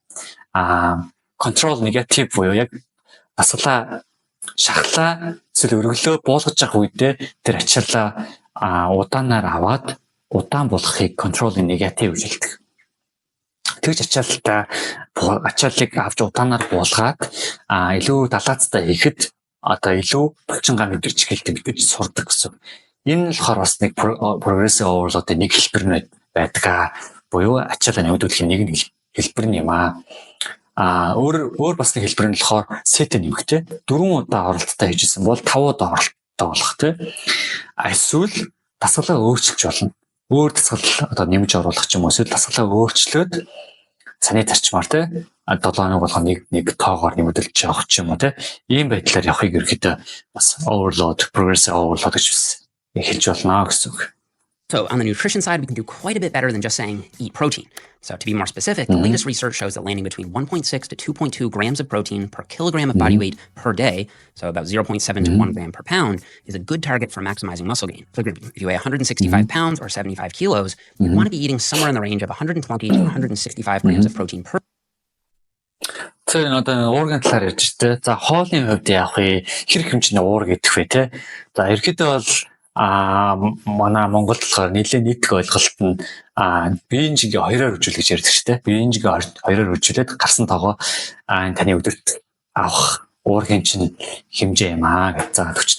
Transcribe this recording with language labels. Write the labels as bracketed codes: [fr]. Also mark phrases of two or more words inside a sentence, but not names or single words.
[en] control negative [mn] буюу яг асуулаа шахлаа эсвэл өргөлөө буулгаж явах үедээ тэр ачаалаа удаанаар аваад удаан болгохыг [en] control negative [mn] гэж хэлдэг. Тэгж ачааллыг авч удаанаар буулгаад илүү далаацтай хийхэд одоо илүү булчингаа мэдэрч хэлдэг сурдаг гэсэн. Энэ болохоор бас нэг [en] progressive overload- [mn] ийн нэг хэлбэр нь байдаг. Буюу ачаалал нэмэгдүүлэхийн нэг хэлбэр юм аа. Өөр бас нэг хэлбэр нь болохоор set нэмэгтэй 4 удаа оролттой хийжсэн бол 5 удаа оролттой болох тий. Эсвэл дасгалаа өөрчилж болно. Өөр дасгал одоо нэмж оруулах ч юм уу эсвэл дасгалаа өөрчлөөд саний зарчмаар тий 7 хоног болгоо нэг тоогоор нэмэгдүүлж явах ч юм уу тий ийм байдлаар явахыг ерөөхдөө бас [en] overload progressive overload [mn] гэж хэлж болно гэсэн үг. [en] So on the nutrition side, we can do quite a bit better than just saying eat protein. So to be more specific, the latest research shows that landing between 1.6 to 2.2 grams of protein per kilogram of body weight per day, so about 0.7 to 1 gram per pound, is a good target for maximizing muscle gain. For example, if you weigh 165 pounds or 75 kilos, you want to be eating somewhere in the range of 120 to 165 grams of protein per. [mn] Тэр одоо уургийн талаар ярьж тэ. За хоолны хувьд яах вэ? Хэрэг хэмжээний уур гэдэг вэ тэ. За ерөөдөө бол манай Монгол болохоор нэлээд нийтлэг ойлголт нь биеийн жигээ 2-оор үржүүлэх гэж ярьдаг шүү дээ. Биеийн жигээ 2-оор үржүүлээд гарсан тоогоо таны өдөрт авах уургийн чинь хэмжээ юм гэж заагаад өгчдөг.